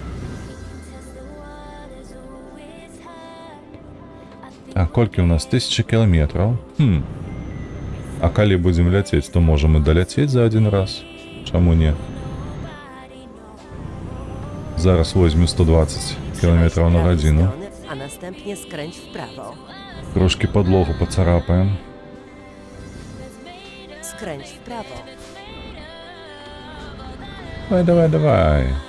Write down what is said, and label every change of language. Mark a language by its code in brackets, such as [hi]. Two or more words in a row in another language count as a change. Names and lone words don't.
[be] А колькі у нас? 1000 кіламетраў. А калі будзем ляцець, то можам і даляцець за один раз. Чаму не? Зараз возьму 120 км на годину. [pl] A następnie skręć w prawo. [be] Трошки подлогу поцарапаем. [pl] Skręć w prawo. [be] Давай.